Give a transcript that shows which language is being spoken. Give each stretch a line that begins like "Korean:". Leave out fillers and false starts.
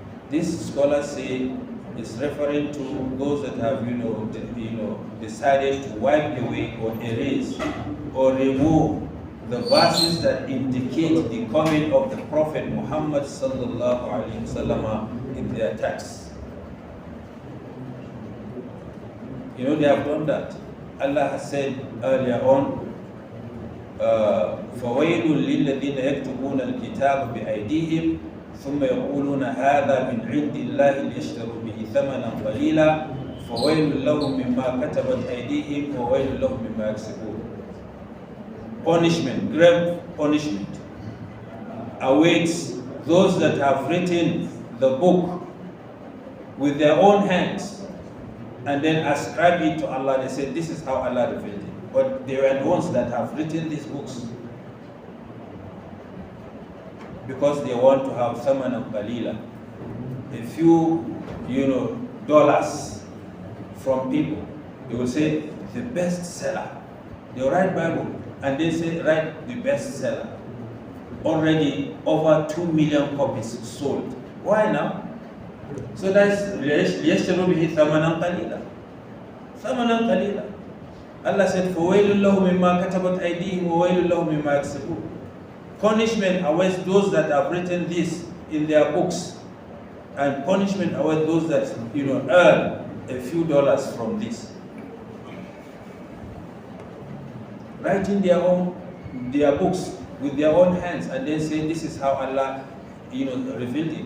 English: These scholars say is referring to those that have, decided to wipe away or erase or remove the verses that indicate the coming of the Prophet Muhammad sallallahu alaihi wasallam in their texts. You know, they have done that.
Arabic: Allah has said earlier on, فَوَيْلٌ لِلَّذِينَ يَكْتُبُونَ الْكِتَابَ بِأَيْدِيهِمْ ثُمَّ يَقُولُونَ هَذَا مِنْ عِنْدِ اللَّهِ لِيَشْتَرُوا بِهِ ثَمَنًا قَلِيلًا فَوَيْلٌ لَهُمْ مِمَّا كَتَبَتْ أَيْدِيهِمْ وَوَيْلٌ لَهُمْ مِمَّا يَكْسِبُونَ.
English: Punishment, grave punishment awaits those that have written the book with their own hands and then ascribe it to Allah. They say, this is how Allah revealed it. But they were the ones that have written these books because they want to have
Arabic: thamanan qalila,
English: a few, dollars from people. They will say the best seller. They will write Bible and they say write the best seller. Already over 2 million copies sold. Why now? So that's
Arabic: لِيَشْتَرُوا بِهِ ثَمَنًا قَلِيلًا. ثَمَنًا قَلِيلًا. Allah said, فَوَيْلٌ لَهُمْ مِمَّا كَتَبَتْ أَيْدِيهِمْ وَوَيْلٌ لَهُمْ مِمَّا يَكْسِبُونَ.
English: Punishment awaits those that have written this in their books, and punishment awaits those that earn a few dollars from this. Writing their books with their own hands and then say this is how Allah revealed it.